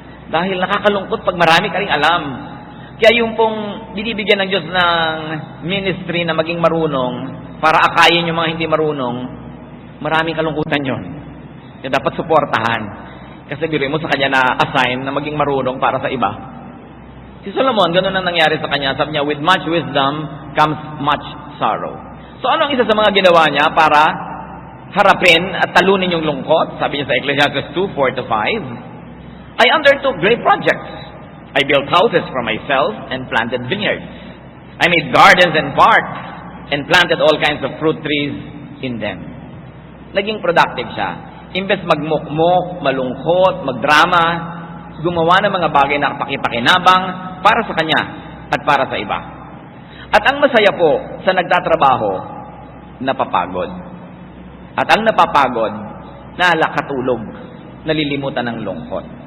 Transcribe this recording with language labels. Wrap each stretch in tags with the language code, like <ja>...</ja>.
<tl>Dahil nakakalungkot pag marami ka ring alam. Kaya yung pong binibigyan ng Diyos ng ministry na maging marunong para akayin yung mga hindi marunong, maraming kalungkutan yun. Kaya dapat suportahan. Kasi biruin mo sa kanya na assign na maging marunong para sa iba. Si Solomon, ganun ang nangyari sa kanya. Sabi niya,</tl> <en>with much wisdom comes much sorrow.</en> <tl>So ano ang isa sa mga ginawa niya para harapin at talunin yung lungkot? Sabi niya sa</tl> <en>Ecclesiastes 2:4-5, I undertook great projects. I built houses for myself and planted vineyards. I made gardens and parks and planted all kinds of fruit trees in them.</en> <tl>Naging productive siya. Imbes magmukmok, malungkot, magdrama, gumawa ng mga bagay na pakipakinabang para sa kanya at para sa iba. At ang masaya po sa nagtatrabaho, napapagod. At ang napapagod, nakatulog, nalilimutan ng lungkot.</tl>